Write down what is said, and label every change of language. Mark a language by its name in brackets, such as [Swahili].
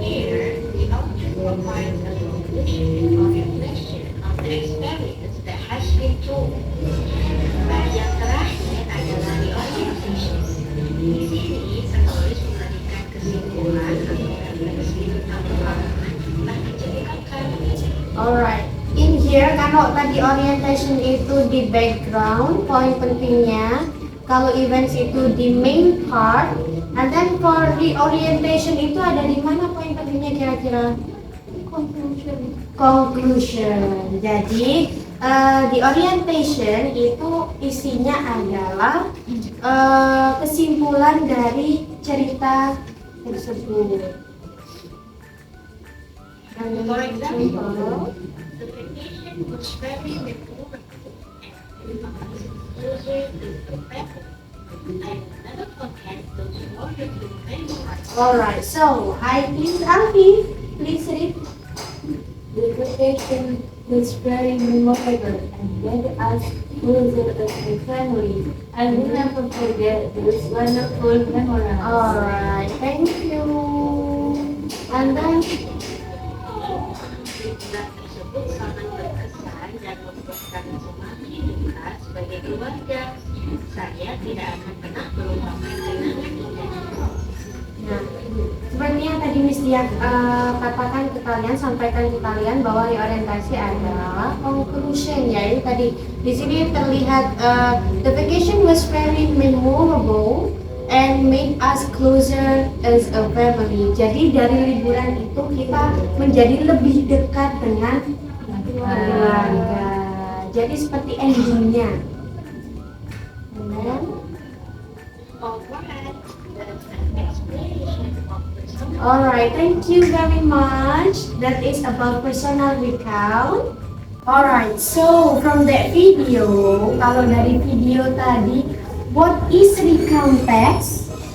[English] Here, the author provides a conclusion or reflection on the experience that has been told. [Indonesian] Bagian terakhir adalah the orientation. Di sini, penulis memberikan kesimpulan atau refleksi tentang pengalaman yang telah diceritakan. Alright, in here kalau tadi orientation itu di background, poin pentingnya. Kalau events itu di main part, [English] and then for the orientation [Indonesian] itu ada di mana poin pentingnya kira-kira? [English] Conclusion. [Indonesian] Jadi di orientation itu isinya adalah kesimpulan dari cerita tersebut. [English] For example, the vacation was very memorable and closer to the family. I will never forget those wonderful memories. Alright, so hi please Alfie, please read. The vacation was very memorable and made us closer as a family. I will never forget those wonderful memories. Alright, thank you. And then [Indonesian] Liburan tersebut sangat berkesan dan membuat kami semakin dekat sebagai keluarga. Saya tidak akan pernah melupakan kenangan indah. nah, seperti yang tadi Miss Dia katakan ke kalian, sampaikan ke kalian bahwa reorientasi adalah conclusion ya. Ini tadi di sini terlihat [English] the vacation was very memorable and made us closer as a family. [Indonesian] Jadi dari liburan itu kita menjadi lebih dekat dengan keluarga. Jadi seperti endingnya. [English] And then, Alright, that's an explanation of the song. alright, thank you very much. That is about personal recount. Alright, so from that video, [Indonesian] kalau dari video tadi, [English] what is recount text?